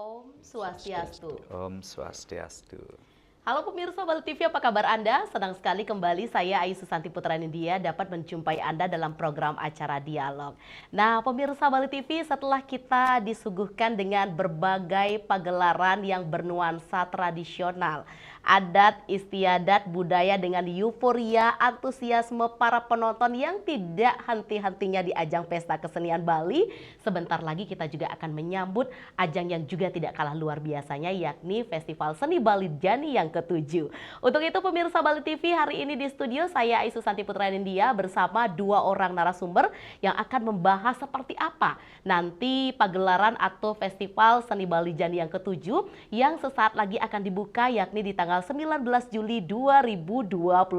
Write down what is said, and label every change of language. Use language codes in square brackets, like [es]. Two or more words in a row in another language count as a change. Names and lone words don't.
[id] Swastiastu. [ban] Om Swastiastu. [id] Halo pemirsa Bali TV, apa kabar Anda? Senang sekali kembali saya Ayu Susanti Putra Nindya dapat menjumpai Anda dalam program acara Dialog. Nah pemirsa Bali TV, setelah kita disuguhkan dengan berbagai pagelaran yang bernuansa tradisional, adat istiadat budaya dengan euforia antusiasme para penonton yang tidak henti-hentinya di ajang pesta kesenian Bali, sebentar lagi kita juga akan menyambut ajang yang juga tidak kalah luar biasanya, yakni Festival Seni Bali Jani yang ke-7. Untuk itu pemirsa Bali TV, hari ini di studio saya Ayu Susanti Putra Nindya bersama dua orang narasumber yang akan membahas seperti apa nanti pagelaran atau Festival Seni Bali Jani yang ke-7 yang sesaat lagi akan dibuka, yakni di tanggal 19 Juli 2025.